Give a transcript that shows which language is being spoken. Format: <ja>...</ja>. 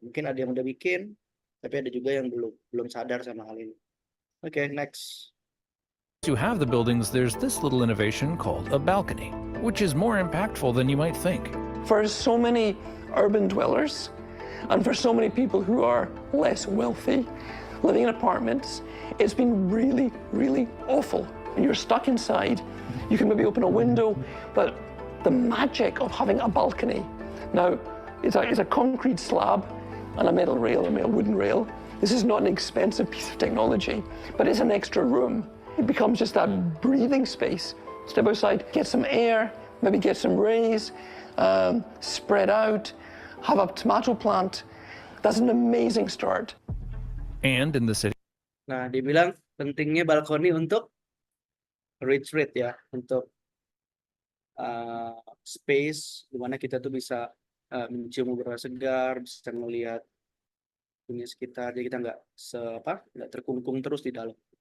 <id>Mungkin ada yang udah bikin, tapi ada juga yang belum sadar sama hal ini.</id> <en>Okay, next. you have the buildings, there's this little innovation called a balcony, which is more impactful than you might think. For so many urban dwellers, and for so many people who are less wealthy, living in apartments, it's been really, really awful. And you're stuck inside, you can maybe open a window, but the magic of having a balcony. Now, it's a concrete slab and a metal rail, a wooden rail. This is not an expensive piece of technology, but it's an extra room. It becomes just that breathing space. Step outside, get some air, maybe get some rays, spread out, have a tomato plant. That's an amazing start. And in the city.</en> <id>Nah, dibilang pentingnya balkoni untuk retreat ya, untuk space di mana kita tuh bisa mencium udara segar, bisa melihat dunia sekitar, jadi kita nggak terkungkung terus di dalam.</id>